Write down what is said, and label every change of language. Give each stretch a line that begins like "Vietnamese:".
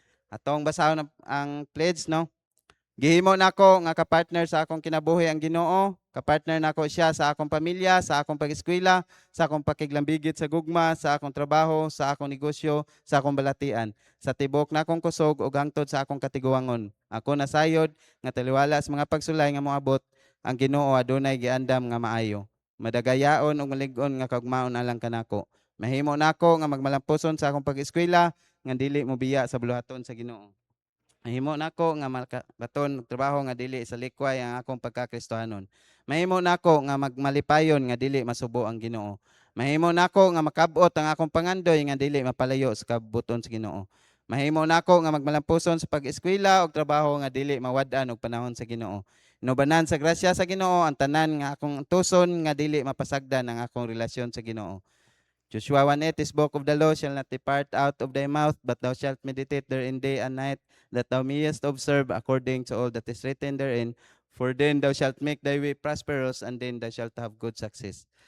Cebuano: Atong basahon ang pledge, no? Gihimo nako nga ka-partner sa akong kinabuhi ang Ginoo, ka-partner nako siya sa akong pamilya, sa akong pag-eskwela, sa akong pakiglambigit sa gugma, sa akong trabaho, sa akong negosyo, sa akong balatian, sa tibok na akong kusog ug hangtod sa akong katiguangon. Ako nasayod nga taliwala sa mga pagsulay nga moabot, ang Ginoo adunay giandam nga maayo. Madagayaon ug malig-on nga kagmaon alang kanako. Mahimo nako nga magmalampuson sa akong pag-eskwela nga dili mobiya sa buluhaton sa Ginoo. Mahimo nako nga baton trabaho nga dili sa likway ang akong pagkakristohanon. Mahimo nako nga magmalipayon nga dili masubo ang Ginoo. Mahimo nako nga makabot ang akong pangandoy nga dili mapalayo sa kabuton sa Ginoo. Mahimo nako nga magmalampuson sa pag-eskwela og trabaho nga dili mawad-an og panahon sa Ginoo. Inubanan sa grasya sa Ginoo ang tanan nga akong tuson nga dili mapasagdan ang akong relasyon sa Ginoo.
English: Joshua 1:8, this book of the law shall not depart out of thy mouth, but thou shalt meditate therein day and night, that thou mayest observe according to all that is written therein. For then thou shalt make thy way prosperous, and then thou shalt have good success.